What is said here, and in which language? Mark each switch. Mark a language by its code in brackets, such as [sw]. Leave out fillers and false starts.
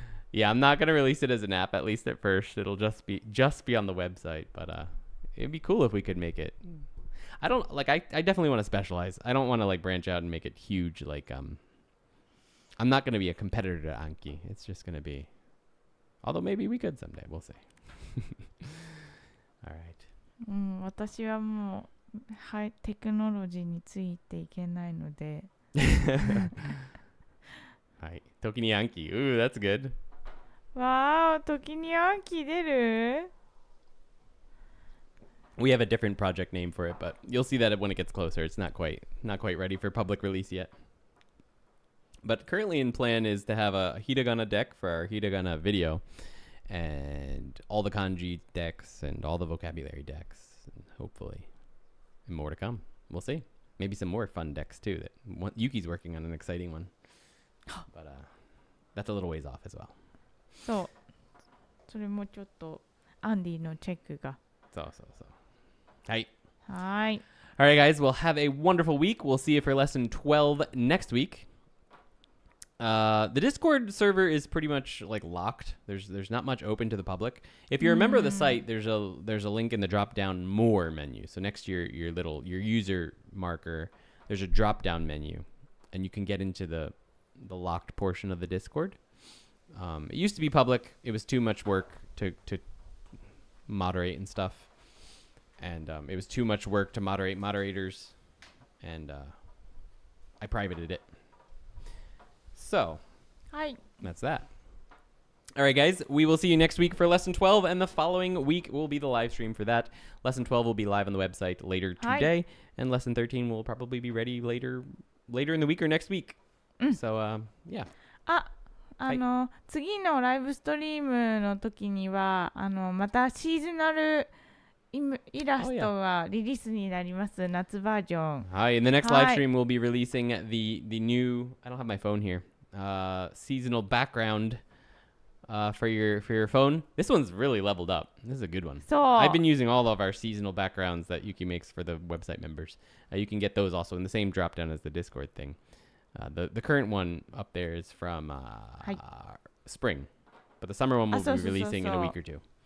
[en] Yeah, I'm not going to release it as an app, at least at first. It'll just be on the website, but it'd be cool if we could make it. I definitely want to specialize. I don't want to like branch out and make it huge. Like, I'm not going to be a competitor to Anki. It's just going to be, although maybe we could someday. We'll see. All right. [ja] 私はもうテクノロジーについていけないので。 [en] はい。ToKini Andy. Ooh, that's good. [ja] Wow, ToKini Andy 出る? [en] We have a different project name for it, but you'll see that when it gets closer. It's not quite ready for public release yet. But currently in plan is to have a Hiragana deck for our Hiragana video. and all the kanji decks and all the vocabulary decks, and hopefully more to come. We'll see. Maybe some more fun decks too. Yuki's working on an exciting one, but that's a little ways off as well. [ja] そうそれもちょっとアンディのチェックが [en] So. Hi. はーい All right, guys. Well, have a wonderful week. We'll see you for lesson 12 next week. The Discord server is pretty much like locked. There's not much open to the public. If you're a member of the site, there's a link in the drop down more menu. So next to your user marker, there's a drop down menu, and you can get into the locked portion of the Discord. It used to be public. It was too much work to moderate and stuff, and it was too much work to moderate moderators, and I privated it. So, はい that's that. All right, guys. We will see you next week for lesson 12, and the following week will be the live stream for that. Lesson 12 will be live on the website later today, and lesson 13 will probably be ready later in the week or next week. So, yeah. [ja] 次のライブストリームの時にはまたシーズナルイラストがリリースになります。夏バージョン。 [en] Hi, in the next live stream, we'll be releasing the new. I don't have my phone here. Seasonal background for your phone. This one's really leveled up. This is a good one. そう I've been using all of our seasonal backgrounds that Yuki makes for the website members. You can get those also in the same drop down as the Discord thing. The current one up there is from spring, but the summer one will be releasing in a week or two.